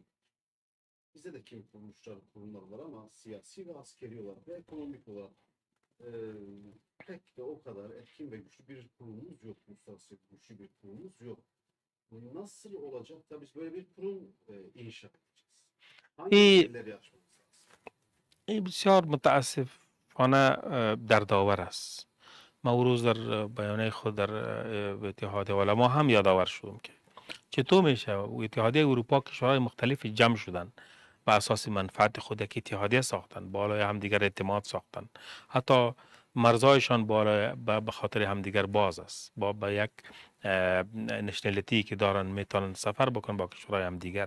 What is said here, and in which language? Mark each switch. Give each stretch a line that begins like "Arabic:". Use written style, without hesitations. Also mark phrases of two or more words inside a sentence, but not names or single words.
Turkish: Bizde de kim kuruluşlar, kurumlar var ama siyasi ve askeri olarak ve ekonomik olarak pek de o kadar etkin ve güçlü bir kurumumuz yok. Uluslararası güçlü bir kurumumuz yok. Nasıl olacak? Tabii biz böyle bir kurum inşa edeceğiz. Hangi
Persian: این
Turkish: meseleleri aşmamız lazım?
Persian: این بسیار متاسفانه دردآور است. ما او روز در بیانیه خود در اتحاد علما هم یادآور شدم که چطور میشه اتحادیه اروپا کشورهای مختلف جمع شدن و اساس منفعت خود یک اتحادیه ساختن، بالای همدیگر اعتماد ساختن، حتی مرزایشان بالای به خاطر همدیگر باز است، با یک نشنالیتی که دارن میتونن سفر بکنن با کشورهای همدیگر.